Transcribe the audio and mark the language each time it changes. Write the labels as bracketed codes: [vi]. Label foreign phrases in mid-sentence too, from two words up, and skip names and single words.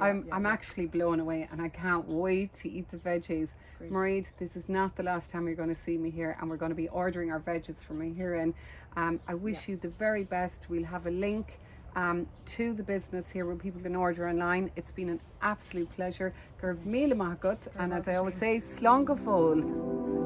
[en] I'm actually blown away, and I can't wait to eat the veggies. Great. Mairead, this is not the last time you're going to see me here, and we're going to be ordering our veggies from here. And I wish you the very best. We'll have a link to the business here where people can order online. It's been an absolute pleasure. [ga] Gurb míle maith agat, [en] and as I always say, [ga] slán go fóill.